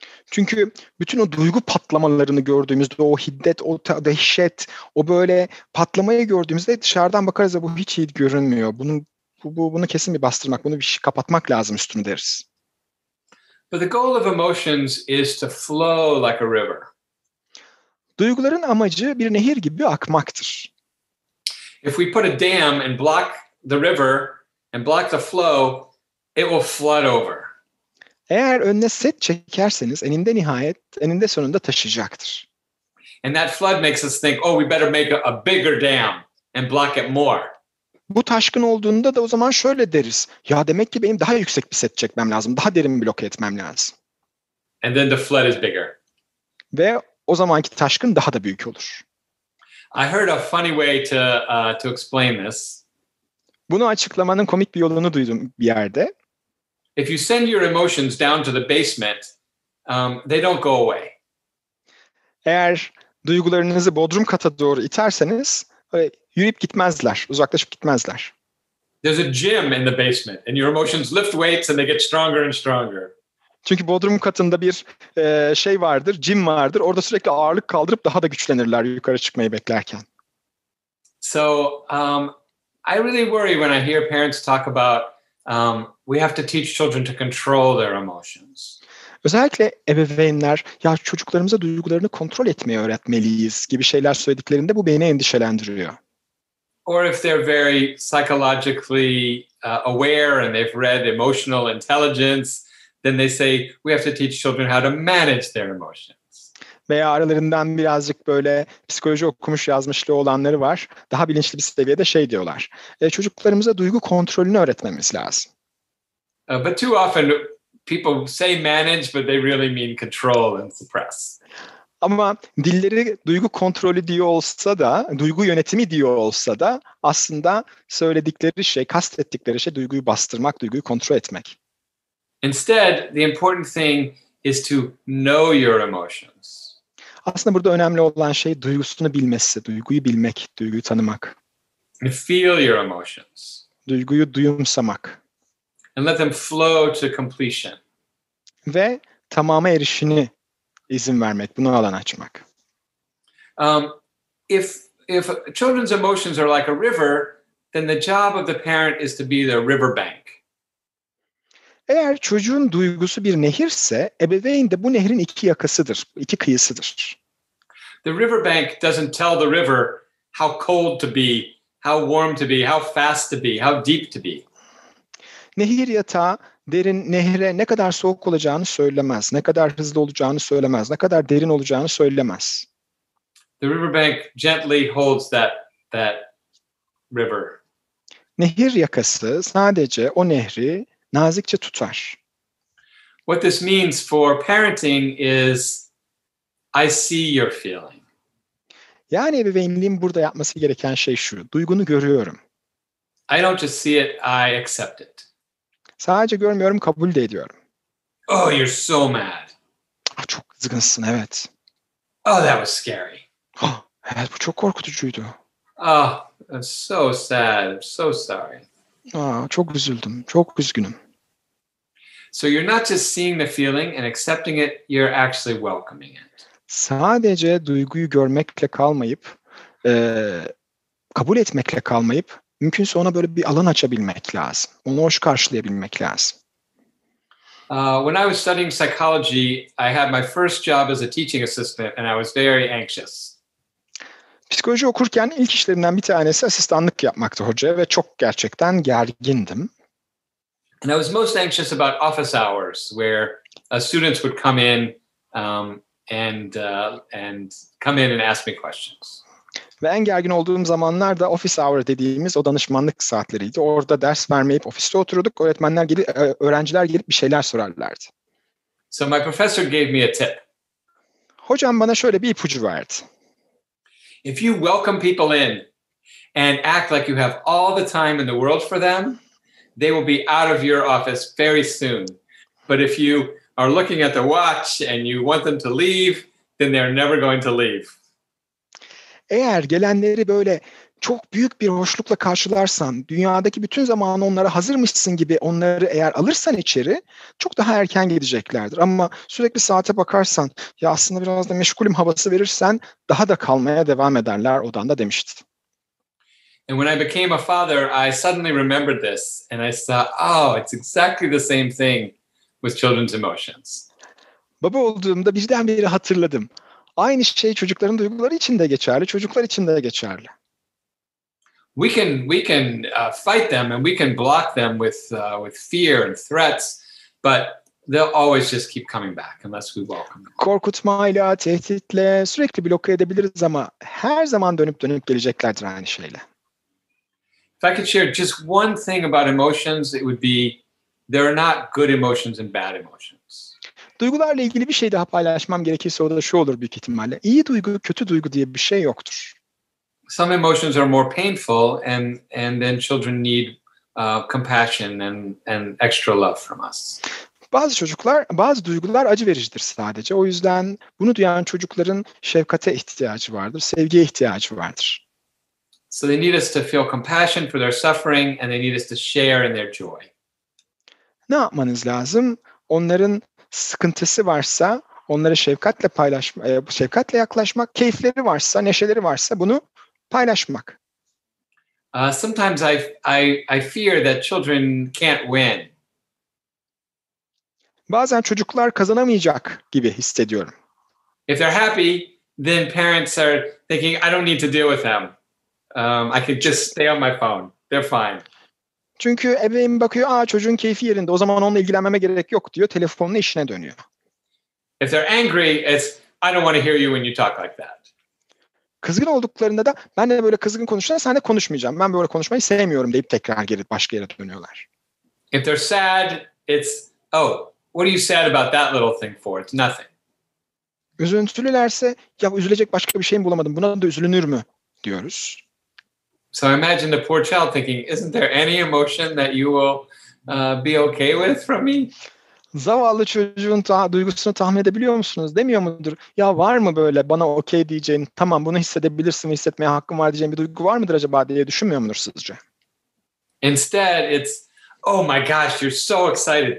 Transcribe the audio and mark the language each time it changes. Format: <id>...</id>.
<tr>Çünkü bütün o duygu patlamalarını gördüğümüzde, o hiddet, o dehşet, o böyle patlamayı gördüğümüzde dışarıdan bakarız da bu hiç iyi görünmüyor. Bunu kesin bir bastırmak, bunu bir kapatmak lazım üstünü deriz.</tr> <en>But the goal of emotions is to flow like a river.</en> <tr>Duyguların amacı bir nehir gibi akmaktır.</tr> <en>If we put a dam and block the river and block the flow, it will flood over.</en> <tr>Eğer önüne set çekerseniz eninde sonunda taşıyacaktır.</tr> <en>And that flood makes us think, oh, we better make a bigger dam and block it more.</en> <tr>Bu taşkın olduğunda da o zaman şöyle deriz. Ya demek ki benim daha yüksek bir set çekmem lazım. Daha derin bloke etmem lazım.</tr> <en>And then the flood is bigger.</en> <tr>Ve o zamanki taşkın daha da büyük olur.</tr> <en>I heard a funny way to explain this.</en> <tr>Bunu açıklamanın komik bir yolunu duydum bir yerde.</tr> <en>If you send your emotions down to the basement, they don't go away.</en> <tr>Eğer duygularınızı bodrum kata doğru iterseniz yürüyüp gitmezler, uzaklaşıp gitmezler.</tr> <en>There's a gym in the basement and your emotions lift weights and they get stronger and stronger.</en> <tr>Çünkü bodrum katında bir şey vardır, gym vardır. Orada sürekli ağırlık kaldırıp daha da güçlenirler yukarı çıkmayı beklerken.</tr> <en>So I really worry when I hear parents talk about we have to teach children to control their emotions.</en> <tr>Özellikle ebeveynler ya çocuklarımıza duygularını kontrol etmeyi öğretmeliyiz gibi şeyler söylediklerinde bu beni endişelendiriyor.</tr> <en>Or if they're very psychologically aware and they've read emotional intelligence, then they say we have to teach children how to manage their emotions.</en> <tr>Veya aralarından birazcık böyle psikoloji okumuş yazmışlığı olanları var. Daha bilinçli bir seviyede şey diyorlar. Çocuklarımıza duygu kontrolünü öğretmemiz lazım.</tr> <en>But too often people say manage, but they really mean control and suppress.</en> <tr>Ama dilleri duygu kontrolü diyor olsa da, duygu yönetimi diyor olsa da aslında söyledikleri şey, kastettikleri şey duyguyu bastırmak, duyguyu kontrol etmek.</tr> <en>Instead, the important thing is to know your emotions.</en> <tr>Aslında burada önemli olan şey duygusunu bilmesi, duyguyu bilmek, duyguyu tanımak.</tr> <en>And feel your emotions.</en> <tr>Duyguyu duyumsamak.</tr> <en>And let them flow to completion.</en> <tr>Ve tamama erişini izin vermek, buna alan açmak.</tr> <en>If children's emotions are like a river, then the job of the parent is to be the riverbank.</en> <tr>Eğer çocuğun duygusu bir nehirse, ebeveyn de bu nehrin iki yakasıdır, iki kıyısıdır.</tr> <en>The riverbank doesn't tell the river how cold to be, how warm to be, how fast to be, how deep to be.</en> <tr>Nehir yatağı nehre ne kadar soğuk olacağını söylemez, ne kadar hızlı olacağını söylemez, ne kadar derin olacağını söylemez.</tr> <en>The riverbank gently holds that river.</en> <tr>Nehir yakası sadece o nehri nazikçe tutar.</tr> <en>What this means for parenting is I see your feeling.</en> <tr>Yani ebeveynliğin burada yapması gereken şey şu, duygunu görüyorum.</tr> <en>I don't just see it, I accept it.</en> <tr>Sadece görmüyorum, kabul de ediyorum.</tr> <en>Oh, you're so mad.</en> <tr>Çok kızgınsın, evet.</tr> <en>Oh, that was scary.</en> <tr>Evet, bu çok korkutucuydu.</tr> <en>Oh, I'm so sad. I'm so sorry.</en> <tr>Çok üzüldüm, çok üzgünüm.</tr> <en>So you're not just seeing the feeling and accepting it, you're actually welcoming it.</en> <tr>Sadece duyguyu görmekle kalmayıp, kabul etmekle kalmayıp, mümkünse ona böyle bir alan açabilmek lazım. Onu hoş karşılayabilmek lazım.</tr> <en>When I was studying psychology, I had my first job as a teaching assistant and I was very anxious.</en> <tr>Psikoloji okurken ilk işlerimden bir tanesi asistanlık yapmaktı hocaya ve çok gerçekten gergindim.</tr> <en>And I was most anxious about office hours where students would come in and come in and ask me questions.</en> <tr>Ve en gergin olduğum zamanlar da office hour dediğimiz o danışmanlık saatleriydi. Orada ders vermeyip ofiste otururduk. Öğrenciler gelip bir şeyler sorarlardı.</tr> <en>So my professor gave me a tip.</en> <tr>Hocam bana şöyle bir ipucu verdi.</tr> <en>If you welcome people in and act like you have all the time in the world for them, they will be out of your office very soon. But if you are looking at the watch and you want them to leave, then they're never going to leave.</en> <tr>Eğer gelenleri böyle çok büyük bir hoşlukla karşılarsan, dünyadaki bütün zamanı onlara hazırmışsın gibi onları eğer alırsan içeri, çok daha erken gideceklerdir. Ama sürekli saate bakarsan, ya aslında biraz da meşgulüm havası verirsen, daha da kalmaya devam ederler odanda demişti.</tr> <en>And when I became a father, I suddenly remembered this and I thought, oh, it's exactly the same thing with children's emotions.</en> <tr>Baba olduğumda birdenbire hatırladım. Aynı şey çocukların duyguları için de geçerli, çocuklar için de geçerli.</tr> <en>We can fight them and we can block them with fear and threats, but they'll always just keep coming back unless we welcome them.</en> <tr>Korkutmayla, tehditle sürekli bloke edebiliriz ama her zaman dönüp geleceklerdir aynı şeyle.</tr> <en>If I could share just one thing about emotions, it would be there are not good emotions and bad emotions.</en> <tr>Duygularla ilgili bir şey daha paylaşmam gerekirse o da şu olur büyük ihtimalle. İyi duygu, kötü duygu diye bir şey yoktur.</tr> <en>Some emotions are more painful and then children need compassion and extra love from us.</en> <tr>Bazı duygular acı vericidir sadece. O yüzden bunu duyan çocukların şefkate ihtiyacı vardır, sevgiye ihtiyacı vardır.</tr> <en>So they need us to feel compassion for their suffering and they need us to share in their joy.</en> <tr>Ne yapmanız lazım? Onların sıkıntısı varsa onlara şefkatle yaklaşmak, keyifleri varsa, neşeleri varsa bunu paylaşmak.</tr> <en>Sometimes I fear that children can't win.</en> <tr>Bazen çocuklar kazanamayacak gibi hissediyorum.</tr> <en>If they're happy, then parents are thinking, I don't need to deal with them. I can just stay on my phone. They're fine.</en> <tr>Çünkü ebeveyn bakıyor, çocuğun keyfi yerinde, o zaman onunla ilgilenmeme gerek yok diyor, telefonla işine dönüyor.</tr> <en>If they're angry, it's I don't want to hear you when you talk like that.</en> <tr>Kızgın olduklarında da ben de böyle kızgın konuşursan sen de konuşmayacağım. Ben böyle konuşmayı sevmiyorum deyip tekrar geri başka yere dönüyorlar.</tr> <en>If they're sad, it's what are you sad about that little thing for? It's nothing.</en> <tr>Üzüntülülerse ya üzülecek başka bir şey mi bulamadım, buna da üzülünür mü diyoruz.</tr> <en>So imagine the poor child thinking, isn't there any emotion that you will be okay with from me?</en> <tr>Zavallı çocuğun duygusunu tahmin edebiliyor musunuz? Demiyor mudur? Ya var mı böyle bana okey diyeceğin, tamam bunu hissedebilirsin, hissetmeye hakkım var diyeceğin bir duygu var mıdır acaba diye düşünmüyor mudur sizce?</tr> <en>Instead, it's, oh my gosh, you're so excited.</en>